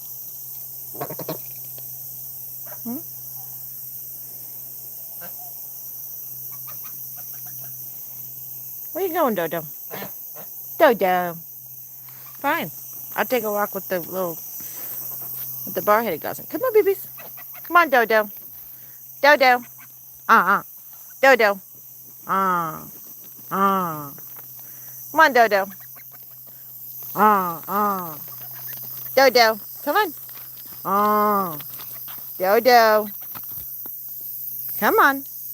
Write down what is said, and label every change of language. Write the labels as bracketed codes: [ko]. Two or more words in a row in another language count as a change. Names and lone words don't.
[en] Hmm? Where you going, Dodo? Dodo. Fine. I'll take a walk with the bar-headed Gosling. Come on, babies. Come on, Dodo. Dodo. Dodo. Uh. Come on, Dodo. Dodo. Come on. Dodo. Come on.